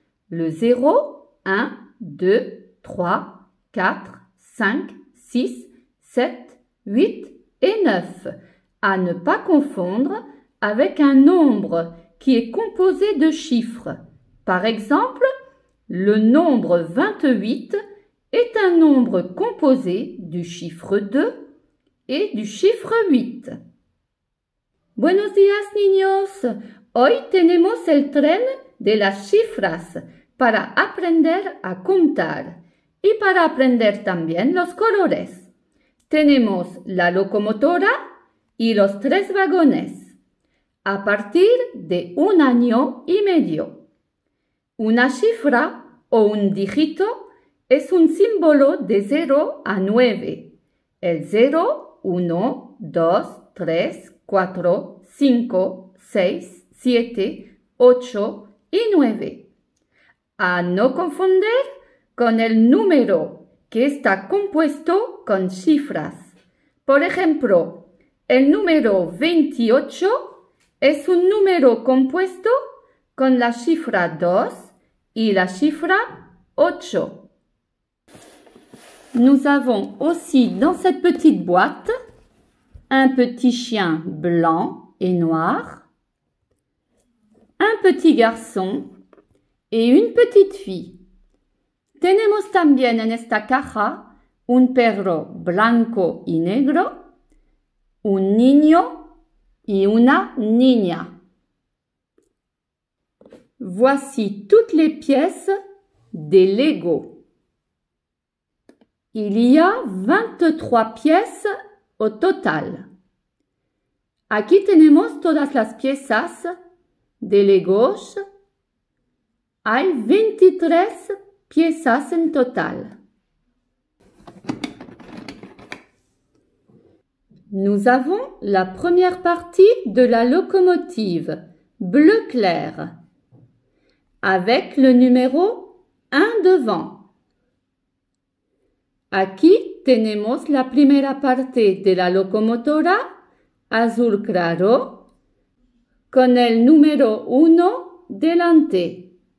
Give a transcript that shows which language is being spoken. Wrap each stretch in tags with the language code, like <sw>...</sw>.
<fr>Le 0, 1, 2, 3, 4, 5, 6, 7, 8 et 9, à ne pas confondre avec un nombre qui est composé de chiffres. Par exemple, le nombre 28 est un nombre composé du chiffre 2 et du chiffre 8.</fr> <es>Buenos días, niños. Hoy tenemos el tren de las cifras para aprender a contar y para aprender también los colores. Tenemos la locomotora y los 3 vagones a partir de 1 año y medio. Una cifra o un dígito es un símbolo de 0 a 9. El 0, 1, 2, 3, 4, 5, 6, 7, 8 y 9. A no confundir con el número que está compuesto con cifras. Por ejemplo, el número 28 es un número compuesto con la cifra 2 y la cifra 8.</es> <fr>Nous avons aussi dans cette petite boîte un petit chien blanc et noir, un petit garçon et une petite fille.</fr> <es>Tenemos también en esta caja un perro blanco y negro, un niño y una niña.</es> <fr>Voici toutes les pièces des Lego. Il y a 23 pièces au total.</fr> <es>Aquí tenemos todas las piezas de Legos. Hay 23 piezas en total.</es> <fr>Nous avons la première partie de la locomotive bleu clair avec le numéro 1 devant.</fr> <es>Aquí tenemos la primera parte de la locomotora azul claro con el número 1 delante.</es>